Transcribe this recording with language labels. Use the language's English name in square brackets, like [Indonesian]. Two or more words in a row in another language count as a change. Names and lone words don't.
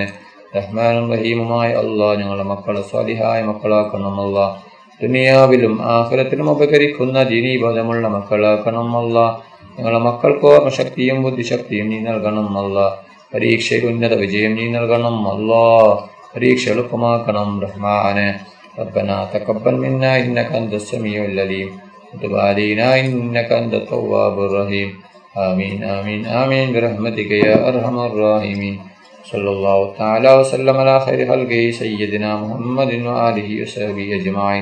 [Malayalam] റഹ്മാനും റഹീമുമായ അല്ലാഹ്, ഞങ്ങളുടെ മക്കളെ സ്വാലിഹായ മക്കളാക്കണം അല്ലാഹ്. ദുനിയാവിലും ആഖിറത്തിലും ഉപകരിക്കുന്ന ദീനീബോധമുള്ള മക്കളാക്കണം അല്ലാഹ്. ഞങ്ങളുടെ മക്കൾക്ക് ഓർമ്മശക്തിയും ബുദ്ധിശക്തിയും നീ നൽകണം അല്ലാഹ്. പരീക്ഷയിൽ ഉന്നത വിജയം നീ നൽകണം അല്ലാഹ്. പരീക്ഷ എളുപ്പമാക്കണം റഹ്മാനെ. [Arabic] ربنا تقبل منا إنك أنت السميع العليم وتب علينا إنك أنت التواب الرحيم. آمين آمين آمين برحمتك يا أرحم الراحمين. صلى الله تعالى وسلم على خير خلقه سيدنا محمد وآله وصحبه أجمعين.